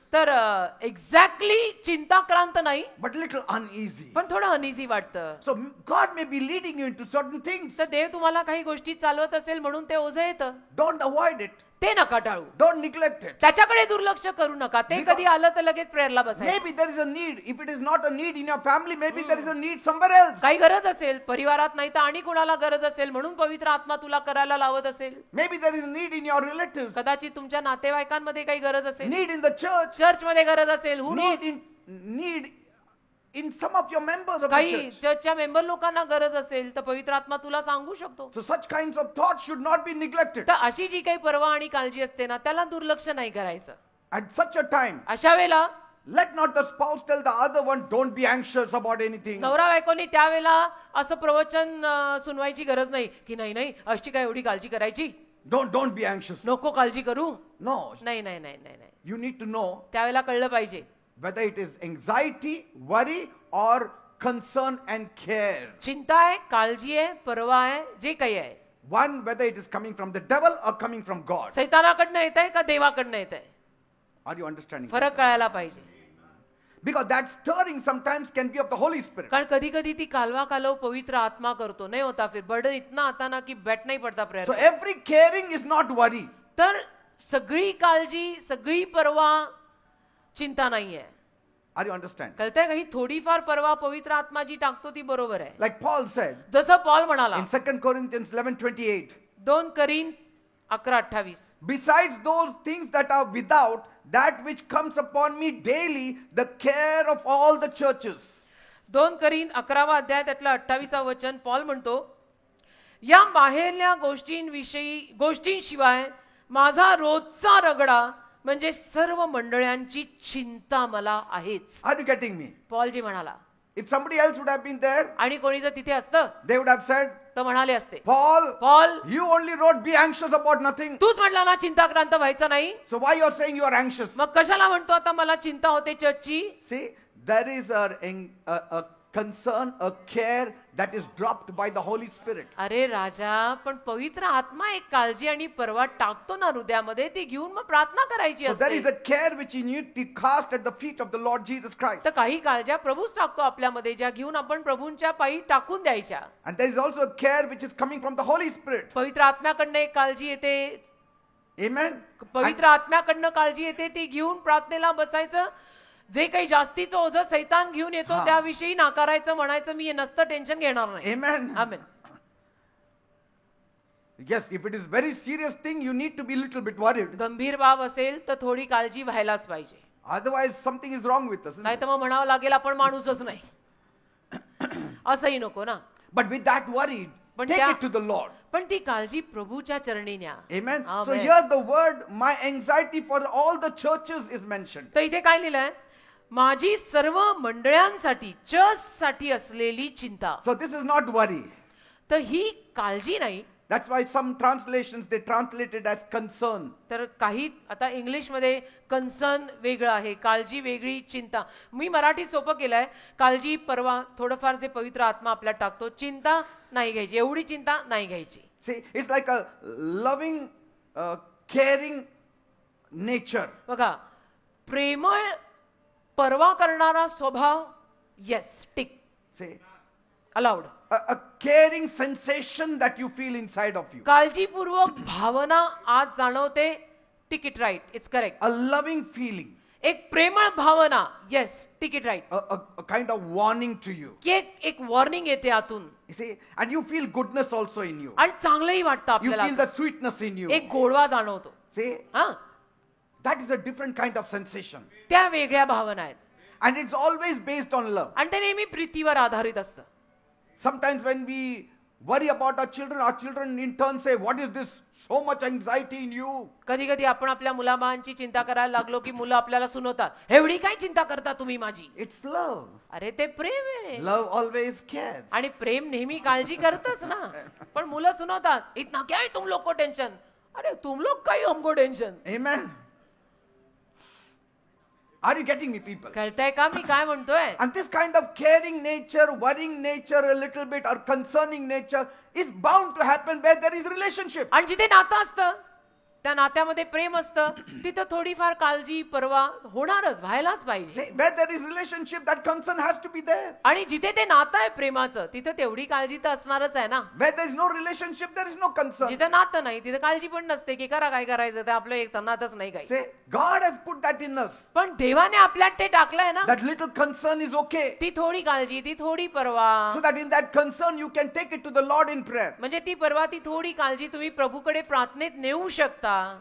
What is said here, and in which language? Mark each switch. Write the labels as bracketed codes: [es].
[mr] तर एक्झॅक्टली चिंताक्रांत नाही, [en] but little uneasy. [mr] पण थोडं अनइझी वाटतं. [en] So God may be leading you into certain things. [mr] तर देव तुम्हाला काही गोष्टी चालवत असेल म्हणून ते ओझं येतं, [en] Don't avoid it. [mr] ते नका टाळू, [en] Don't neglect it. [mr] त्याच्याकडे दुर्लक्ष करू नका. ते [en] Because- [mr] कधी आलं तर लगेच प्रेयरला बसायचं. [en] Maybe there is a need. If it is not a need in your family, maybe there is a need somewhere else. [mr] काही गरज असेल परिवारात, नाही तर आणि कुणाला गरज असेल म्हणून पवित्र आत्मा तुला करायला लावत असेल. [en] Maybe there is a need in your relatives. [mr] कदाचित तुमच्या नातेवाईकांमध्ये काही गरज असेल, [en] Need in the church. [mr] Church मध्ये गरज असेल, [en] who knows? Need in some of your members of the [mr] काही [en] church. [mr] चर्चच्या मेंबर लोकांना गरज असेल तर पवित्र आत्मा तुला सांगू शकतो. [en] So such kinds of thoughts should not be neglected. [mr] तर अशी जी काही पर्वा आणि काळजी असते ना, त्याला दुर्लक्ष नाही करायचं. [en] At such a time, [mr] अशा वेळेला [en] let not the spouse tell the other one, don't be anxious about anything. [mr] नवरा बायकोनी त्यावेळेला असं प्रवचन सुनवायची गरज नाही की नाही अशी काय एवढी काळजी करायची, [en] Don't be anxious. [mr] नको काळजी करू. [en] No. [mr] नाही नाही नाही नाही नाही, [en] You need to know [mr] त्यावेळेला कळलं पाहिजे [en] whether it is anxiety, worry, or concern and care. [mr] चिंता आहे, काळजी आहे, परवा आहे, जे काही आहे, [en] One, whether it is coming from the devil or coming from God. [mr] सैतानाकडनं येत आहे का देवाकडनं येत आहे, [en] Are you understanding? [mr] फरक कळायला पाहिजे. [en] Because that stirring sometimes can be of the Holy Spirit. [mr] कारण कधी कधी ती कालवा कालव पवित्र आत्मा करतो, [hi] नाही होता फिर बर्डन इतना आता ना की बैठ नहीं पड़ता [en] So [mr] prayer. [en] every caring is not worry. [mr] तर सगळी काळजी, सगळी परवा चिंता नाहीये. [en] Are you understanding? [mr] कळतंय का? ही थोडीफार परवा पवित्र आत्मा जी टाकतो ती बरोबर आहे. [en] Like Paul said [mr] जसं पॉल म्हणाला [en] in 2 Corinthians 11:28. [mr] 2 करीन 11:28, [en] Besides those things that are without, that which comes upon me daily, the care of all the churches. [mr] 2 करीन 11वा अध्याय त्यातलं 28वा वचन पॉल म्हणतो, या बाहेरल्या गोष्टींशिवाय माझा रोजचा रगडा म्हणजे सर्व मंडळांची चिंता मला आहेच. [en] Are you getting me? [mr] Paul जी म्हणाला. [en] If somebody else would have been there, [mr] आणि कोणी जर तिथे असतं [en] they would have said, [mr] तर म्हणाले असते, [en] Paul, [mr] Paul [en] you only wrote be anxious about nothing. [mr] तूच म्हटला ना चिंताक्रांत व्हायचं नाही, [en] So why you are saying you are anxious? [mr] मग कशाला म्हणतो आता मला चिंता होते चर्चची. [en] See, there is a concern, a care that is dropped by the Holy Spirit. [mr] अरे राजा, पण पवित्र आत्मा एक काळजी आणि परवा टाकतो ना हृदयामध्ये, ती घेऊन मग प्रार्थना करायची [en] So there is [mr] असते. [en] a care which you need to cast at the feet of the Lord Jesus Christ. [mr] तर काही काळज्या प्रभूच टाकतो आपल्यामध्ये, ज्या घेऊन आपण प्रभूंच्या पायी टाकून द्यायच्या. [en] And there is also a care which is coming from the Holy Spirit. [mr] पवित्र आत्म्याकडनं एक काळजी येते, [en] Amen. [mr] पवित्र आत्म्याकडनं काळजी येते, ती घेऊन प्रार्थनेला बसायचं. जे काही जास्तीचं ओझं सैतान घेऊन येतो हा. त्याविषयी नाकारायचं, म्हणायचं मी हे नसतं टेन्शन घेणार नाही. [en] Amen. [mr] Amen. [en] Yes, if it is very serious thing, you need to be a little bit worried. [mr] गंभीर बाब असेल तर थोडी काळजी व्हायलाच पाहिजे, [en] Otherwise, something is wrong with us. Isn't [mr] नाही [en] it? [mr] तर मग म्हणावं लागेल आपण माणूसच नाही. असंही नको ना. [en] But with that worry, [mr] पण [en] take [mr] त्या- [en] it to the Lord. [mr] पण ती काळजी प्रभूच्या चरणी न्या. [en] Amen. So Amen. here the word, my anxiety for all the churches is mentioned. [mr] तर इथे काय लिहिलंय, माझी सर्व मंडळांसाठी चर्चसाठी असलेली चिंता. [en] So this is not worry. [mr] तर ही काळजी नाही. [en] That's why some translations, they translate it as concern. [mr] तर काही आता इंग्लिशमध्ये कन्सर्न वेगळं आहे, काळजी वेगळी, चिंता. मी मराठी सोपं केलंय, काळजी परवा थोडंफार जे पवित्र आत्मा आपल्याला टाकतो, चिंता नाही घ्यायची, एवढी चिंता नाही घ्यायची. [en] See, it's like a loving, caring nature. [mr] बघा, प्रेमळ परवा करणारा स्वभाव, [en] Yes, tick, See, allowed. a caring sensation that you feel inside of you. [mr] काळजीपूर्वक भावना आज जाणवते, [en] Tick it right, it's correct. A loving feeling. [mr] एक प्रेमळ भावना, [en] Yes, tick it right. A kind of warning to you. [mr] की एक warning येते आतून, [en] You see, and you feel goodness also in you. [mr] आणि चांगलंही वाटतं [en] You feel [mr] आपल्याला, [en] the sweetness in you. [mr] एक गोडवा जाणवतो. [en] See, [mr] हा, [en] That is a different kind of sensation. [mr] त्या वेगळ्या भावना आहेत [en] And it's always based on love. [mr] आणि ते नेहमी प्रीतीवर आधारित असतं. [en] Sometimes when we worry about our children in turn say, what is this? So much anxiety in you. [mr] कधी कधी आपण आपल्या मुलाबाळांची चिंता करायला लागलो की मुलं आपल्याला सुनवतात, एवढी काय चिंता करता तुम्ही माझी? [en] It's love. [mr] अरे ते प्रेम आहे. [en] Love always cares. [mr] आणि प्रेम नेहमी काळजी करतच ना. पण मुलं सुनवतात, [hi] इतना क्या है तुम लोग को टेंशन? अरे तुम लोग का ही हमको tension. [en] Amen. Are you getting me, people? [mr] कळतंय का मी काय म्हणतोय? [en] And this kind of caring nature, worrying nature a little bit, or concerning nature is bound to happen where there is relationship. [mr] आणि जिथे नातं असतं, त्या नात्यामध्ये प्रेम असतं, तिथं थोडीफार काळजी पर्वा होणारच, व्हायलाच पाहिजे. [en] See, where there is relationship, that concern has to be there. [mr] आणि जिथे ते नातं आहे प्रेमाचं, तिथे तेवढी काळजी तर असणारच आहे ना. [en] Where there is no relationship, there is no concern. [mr] जिथे नातं नाही तिथे काळजी पण नसते की करा काय करायचं ते आपलं एक नातच नाही काही. [en] Say, God has put that in us. [mr] पण देवाने आपल्यात ते टाकलंय ना. [en] That little concern is okay. [mr] ती थोडी काळजी, ती थोडी पर्वा, [en] So that in that concern you can take it to the Lord in prayer. [mr] म्हणजे ती पर्वा, ती थोडी काळजी तुम्ही प्रभूकडे प्रार्थनेत नेऊ शकता.